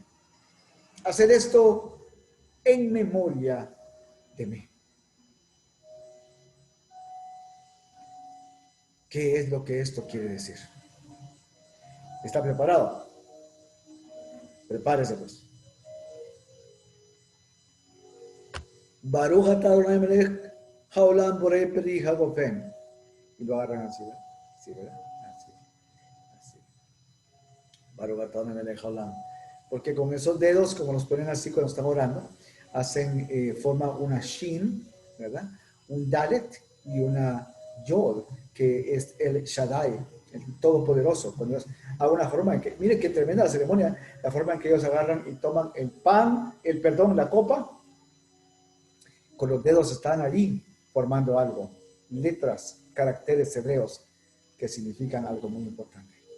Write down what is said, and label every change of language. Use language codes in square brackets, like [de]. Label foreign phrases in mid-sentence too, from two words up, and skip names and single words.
[es] Hacer esto en memoria de mí. ¿Qué es lo que esto quiere decir? ¿Está preparado? Prepárese pues. [he] ברוך אתה אדוני מלך העולם בורא פרי הגפן. [es] Y lo agarran así, ¿verdad? Sí, ¿verdad? Así. [he] ברוך אתה אדוני מלך העולם. [es] Porque con esos dedos, como los ponen así cuando están orando, forma una shin, ¿verdad? Un dalet y una yod, que es el Shaddai, el Todopoderoso. Cuando ellos hagan una forma en que, miren qué tremenda la ceremonia, la forma en que ellos agarran y toman el pan, la copa, con los dedos están allí formando algo, letras, caracteres hebreos que significan algo muy importante.